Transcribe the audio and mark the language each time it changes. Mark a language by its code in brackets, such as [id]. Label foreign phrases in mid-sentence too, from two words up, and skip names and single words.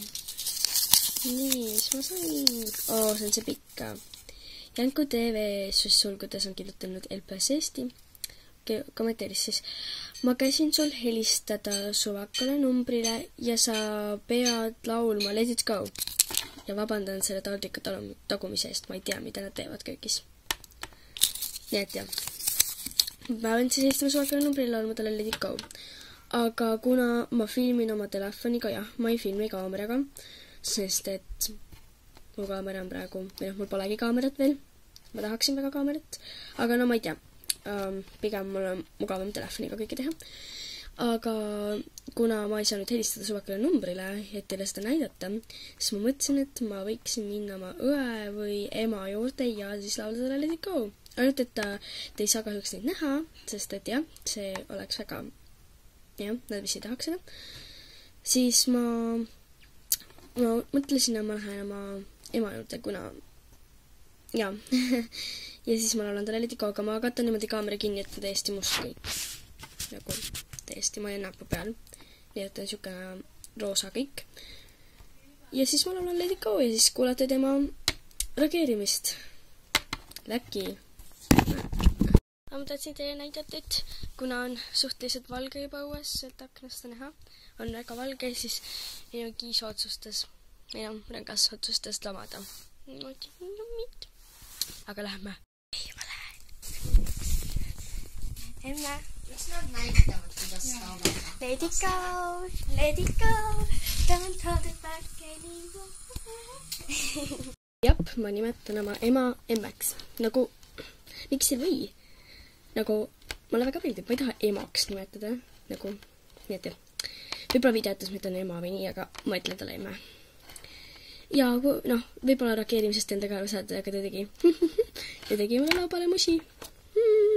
[et] Nii, mis ma sain? See on see pikka. Janku TV sulgudes on kirjutanud LPS Eesti. Kommenteeris siis. Ma käisin sul helistada suvakale numbrile ja sa pead laulma Let it go. Ja vabandan selle taldrika tagumise eest. Ma ei tea, mida nad teevad köögis. Nii et jah. Ma pean siis helistama suvakale numbrile laulma talle Let it go. Aga kuna ma filmin oma telefoniga, ma ei filmi kaameraga, sest et mu kaamera on praegu, mul polegi kaamerat veel, ma tahaksin väga kaamerat, aga no ma ei tea, pigem mul on mugavam telefoniga kõike teha, aga kuna ma ei saa nüüd helistada suvakale numbrile, et teile seda näidata, siis ma mõtlesin, et ma võiksin minna oma õe või ema juurde ja siis laulda talle Let it go. Ainult, et te ei saa kahjuks neid näha, sest et see oleks väga nad vist ei tahaks seda. Siis ma mõtlesin, et ma lähen oma ema juurde, kuna ja siis ma laulan talle Let it go, aga ma katan niimoodi kaamera kinni, et täiesti must kõik. Nagu täiesti ma ei näpu peal. Nii et on siukene roosa kõik. Ja siis ma laulan Let it go ja siis kuulate tema reageerimist. Läki. Ma tahtsin teile näidata, et kuna on suhteliselt valge juba õues, et aknast näha, on väga valge, siis minu kiis otsustas, rõngas otsustas lamada. Aga lähme. Ei, ma lähen. Emme. Miks nad näitavad, kuidas laulada? [en] Let it go, don't hold it back anymore. [et] Jap, ma nimetan oma ema emmeks. Nagu, miks ei või? Nagu, mulle väga meeldib, ma ei taha emaks nimetada, nagu, nii et võib-olla videotes ma ütlen ema või nii, aga ma ütlen talle emme. Ja võib-olla reageerimisest endaga aru saada, aga ta tegi mulle laubale musi.